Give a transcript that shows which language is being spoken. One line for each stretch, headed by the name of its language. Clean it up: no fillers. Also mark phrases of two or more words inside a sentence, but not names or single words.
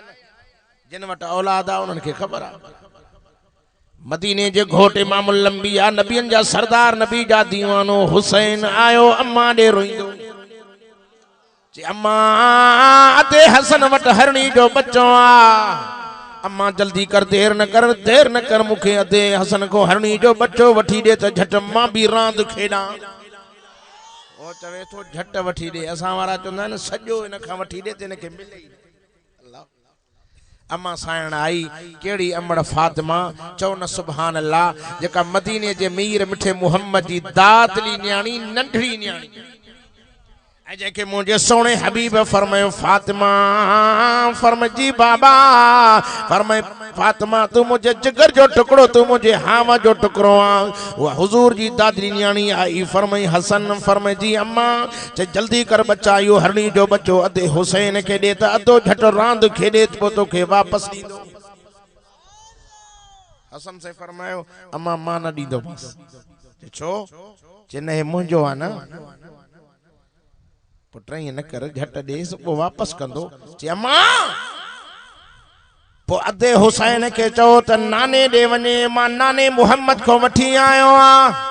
Sindhi: जिन वटि औलाद आहे उन्हनि खे ख़बर आहे। मदीने जे घोट इमामुल अंबिया नबियन जा सरदार नबी जा दीवानो हुसैन आयो अम्मा ॾे रोईंदो। चई अम्मा अदे हसन वटि हरणी जो बच्चो आ। अम्मा जल्दी कर, देर न कर, देर न कर, मूंखे अदे हसन को हरणी जो बच्चो वठी ॾे त झट मां भी रांदि खेॾां। ओ चवे थो झट वठी ॾे, असां वारा चवंदा आहिनि सॼो इन खां वठी ॾे त हिनखे मिले। अम्मा साइण आई, केड़ी अमड़ फातिमा। चओ न
Arabic: سبحان الله.
Sindhi: जेका मदीने जे मीर मिठे मुहम्मद जी दादली न्याणी, नंढड़ी न्याणी, ऐं जेके मुंहिंजे सोणे हबीब फरमायो फातिमा, फरमाए जी बाबा, फरमाए फातिमा तू मुझे जिगर जो टुकड़ो, तू मुझे हावा जो टुकड़ो आ। वो हुजूर जी दादरी न्याणी आई, फरमाई हसन, फरमाए जी अम्मा। चे जल्दी कर बच्चा, यो हरणी जो बच्चो अदे हुसैन के दे त अदो झट रांद खेडे तो तोखे वापस दींदो। हसन से फरमायो अम्मा मां न दींदो बस। छो? चे न मुंहिंजो आ न। पुट ईअं न कर, झट ॾेस पोइ वापस कंदो। चई अम्मा पोइ अदे हुसैन के चओ त नाने ॾे वञे, मां नाने मुहम्मद को वठी आयो आ।